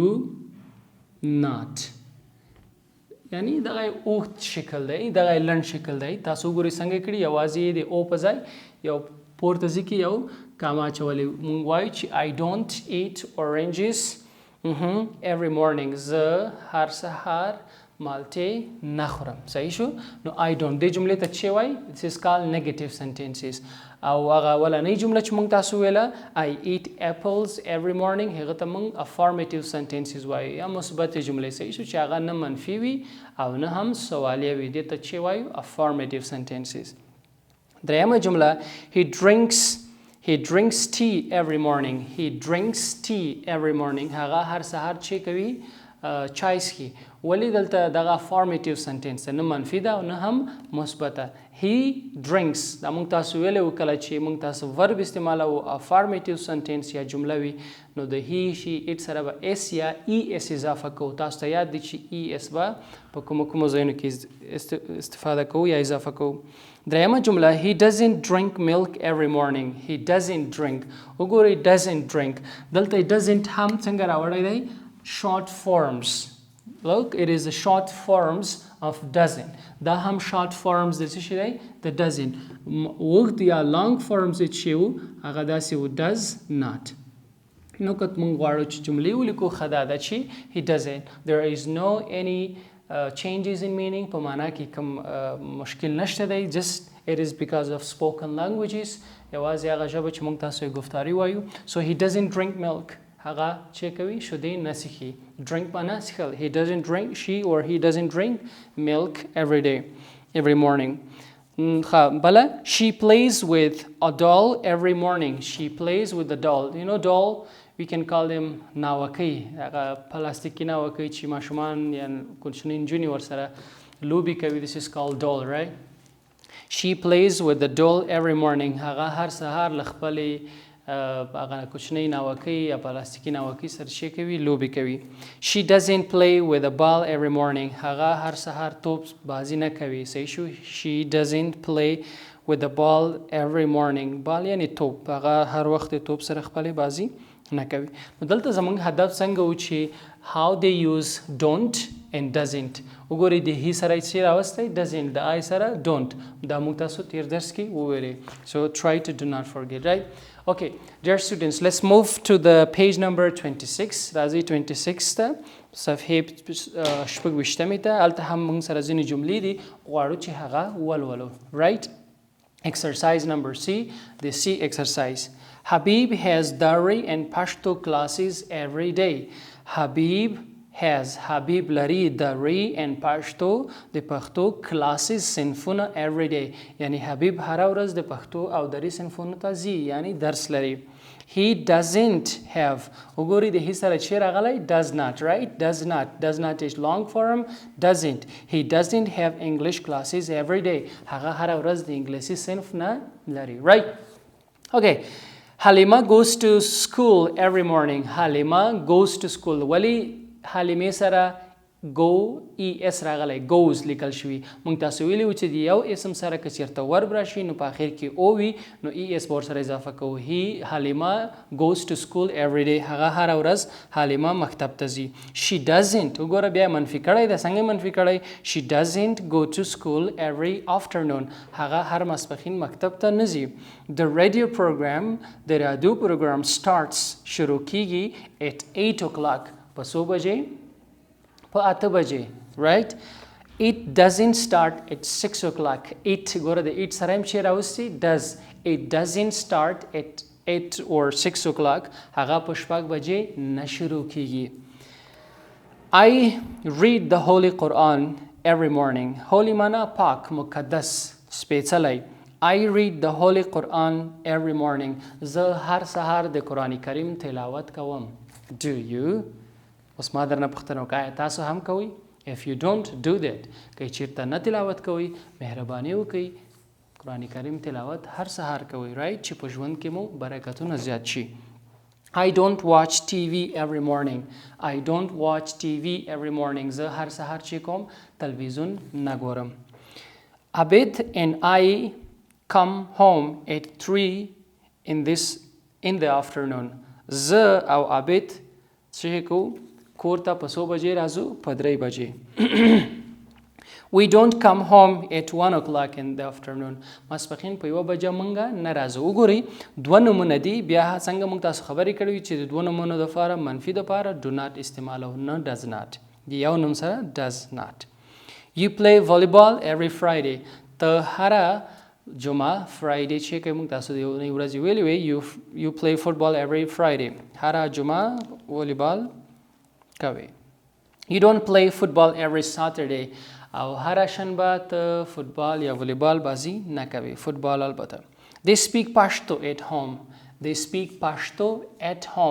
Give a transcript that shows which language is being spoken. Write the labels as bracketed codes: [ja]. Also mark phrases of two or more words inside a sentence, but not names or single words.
[en] do not [ps] یعنی دغه اوږد شکل دی دغه لنډ شکل دی تاسو وګورئ څنګه کړي یوازې د او په ځای یو پورته ځي کې یو کاما اچولی موږ وایو چې [en] I don't eat oranges every morning [ps] زه هر سهار مالټې نه خورم صحیح شو نو [en] I don't [ps] دې جملې ته چې وایي [en] this is called negative sentences [ps] او هغه اولنۍ جمله چې موږ تاسو ویله [en] I eat apples every morning [ps] هغه ته موږ [en] affirmative sentences [ps] وایو یا مثبت جملې صحیح شو چې هغه نه منفي وي او نه هم سوالیه وي دې ته چې وایو [en] affirmative sentences [ps] دریمه جمله [en] He drinks tea every morning he drinks tea every morning [ps] هغه هر سهار چې کوي چای څښي ولی دلته دغه [en] affirmative sentence [ps] نه منفي ده او نه هم مثبته [en] he drinks [ps] دا موږ تاسو ویلی و کله چې موږ تاسو verb استعمالوو [en] affirmative sentence [ps] یا جمله وي نو د [en] he she it [ps] سره به s یا es اضافه کوو تاسو ته یاد دی چې es به په کومو ځایونو کې استفاده کوو یا اضافه کوو دریمه جمله [en] he doesn't drink milk every morning he doesn't drink [ps] وګورئ [en] doesn't drink [ps] دلته doesn't هم څنګه راوړی دی [en] short forms look it is the short forms of doesn't [ps] دا هم [en] short forms [ps] د څه شي دی د doesn't اوږد یا [en] long forms [ps] چې وو هغه داسې و [en] does not [ps] نو که موږ غواړو چې جملې ولیکو ښه دا ده چې [en] he doesn't there is no any changes in meaning [ps] په معنا کې کوم مشکل نشته دی [en] just it is because of spoken languages [ps] یوازې هغه ژبه چې موږ تاسو یې گفتاري وایو [en] so he doesn't drink milk [ps] هغه چې کوي شیدې نه څښي drink معنا څښل [en] he doesn't drink she or he doesn't drink milk every morning [ps] بله [en] she plays with a doll every morning she plays with the doll you know doll we can call them [ps] ناوکۍ هغه پلاستیکي ناوکۍ چې ماشومان یا کوچنۍ نجونې ورسره لوبې کوي [en] this is called doll right she plays with the doll every morning [ps] هغه هر سهار له خپلې هغه کوچنۍ ناوکۍ یا پلاستیکي ناوکۍ سره شی کوي لوبې کوي [en] she doesn't play with a ball every morning [ps] هغه هر سهار توپ بازی نه کوي صحیح شو [en] she doesn't play with a ball every morning [ps] ball یعنی توپ هغه هر وخت توپ سره خپلې بازی نه کوي. نو دلته زموږ هدف څنګه و چې [en] how they use don't and doesn't. [ps] وګورئ د هی سره چې راوستی doesn't، د آی سره don't. دا موږ تاسو تیر درس کې وویلې. [en] So try to do not forget, right? Okay, dear students, let's move to the page number 26. [ps] راځي 26 ته صفحې شپږویشتمې ته. هلته هم موږ سره ځینې جملې دي غواړو چې هغه ولولو. [en] Right? Exercise number C, the C exercise. Habib has Dari and Pashto classes every day. Habib لري Dari and Pashto [ps] د پښتو [en] classes صنفونه every day. [ps] یعنی حبیب هره ورځ د پښتو او دری صنفونو ته ځي، یعنی درس لري. [en] He doesn't have. [ps] وګورئ د هی سره چې راغلی [en] does not, right? Does not is long form. Doesn't. He doesn't have English classes every day. [ps] هغه هره ورځ د انګلیسي صنف نه لري. [en] Right? Okay. Halima goes to school every morning. Halima goes to school. [ps] ولی حلیمې سره go es راغلی goes لیکل شوي. موږ تاسو ویلي و چې د یو اسم سره که چېرته ورب راشي نو په آخر کې او وي نو es به ورسره اضافه کوو. [en] حلیمه goes to school every day. [ps] هغه هره ورځ حلیمه مکتب ته ځي. [en] She doesn't. [ps] وګوره بیا منفي کړی ده. څنګه منفي کړی؟ [en] She doesn't go to school every afternoon. [ps] هغه هر ماسپښین مکتب ته نه ځي. [en] The radio program [ps] د رادیو پروګرام starts شروع کیږي [en] at 8 o'clock [ps] په څو بجې؟ په 8 بجې. [en] Right? It doesn't start at 6 o'clock. [ps] It ګوره د it سره هم چې راوستي does. [en] It doesn't start at 8 or 6 o'clock. [ps] هغه په 6 بجې نه شروع کیږي. [en] I read the Holy Quran every morning. [ps] Holy معنا پاک، مقدس، سپېڅلی. [en] I read the Holy Quran every morning. [ps] زه هر سهار د قرآن کریم تلاوت کوم. [en] Do you? [ps] اوس ما درنه پوښتنه وکړه آیا تاسو هم کوئ؟ [en] If you don't do that. [ps] که چېرته نه تلاوت کوئ مهرباني وکړئ قرآن کریم تلاوت هر سهار کوئ. [en] right؟ [ps] چې په ژوند کې مو برکتونه زیات شي. [en] I don't watch TV every morning. I don't watch TV every morning. [ps] زه هر سهار چې کوم تلویزیون نه ګورم. [en] Abid and I come home at 3 in the afternoon. [ps] زه او عبید چې کو کور ته په څو بجې راځو؟ په 3 بجې. [en] We don't come home at 1 o'clock in the afternoon. [ps] ماسپښین په 1 بجه مونږ نه راځو. وګورئ 2 نومونه دي. بیا څنګه مونږ تاسو خبرې کړې چې د 2 نومونو دپاره منفي دپاره [en] do not [ps] استعمالو، نه [en] does not. [ps] د یو نوم سره [en] does not. You play volleyball every Friday. [ps] ته هره جمعه فرایډے چې کوي موږ تاسو د یوې ورځې ویلې وی [en] you play football every Friday. [ps] هره جمعه والیبال کوي. [en] You don't play football every Saturday. [ps] او هره شنبه ته فوتبال یا والیبال بازی نه کوي. فوتبال البته. [en] They speak Pashto at home. They speak Pashto at home.